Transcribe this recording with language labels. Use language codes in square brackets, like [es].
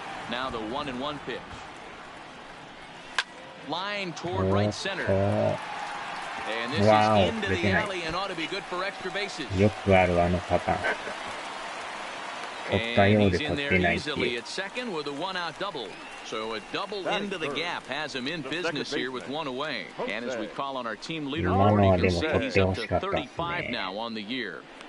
[en] Now the 1-1 pitch. Line toward right center. And this is into the alley and ought to be good for extra bases. [ja] よくあるあのパターン。取ったようで取ってないっていう。 [en] Easily at second with a one-out double. So a double into the gap has him in business here with one away. And as we call on our team leaderboard, you can see he's up to 35 now on the year.